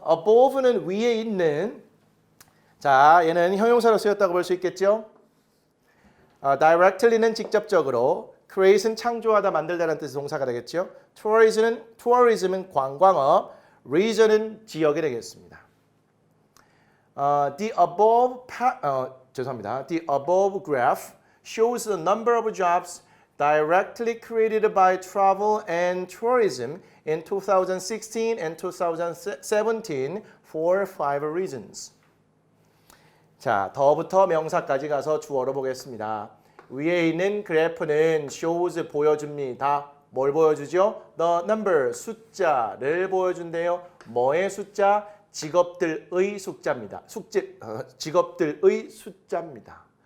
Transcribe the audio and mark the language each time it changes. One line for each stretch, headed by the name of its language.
Korean: above는 위에 있는 자, 얘는 형용사로 쓰였다고 볼 수 있겠죠? directly는 직접적으로, create는 창조하다, 만들다라는 뜻의 동사가 되겠죠. tourism은 관광업, region은 지역이 되겠습니다.
English: The above graph shows the number of jobs directly created by travel and tourism in 2016 and 2017 for 5 reasons.
Korean: 자, 더부터 명사까지 가서 주어로 보겠습니다. 위에 있는 그래프는 shows 보여줍니다. 뭘 보여주죠?
English: The number,
Korean: 숫자를 보여준대요. 뭐의 숫자? 직업들의 숫자입니다. 직업들의 숫자입니다.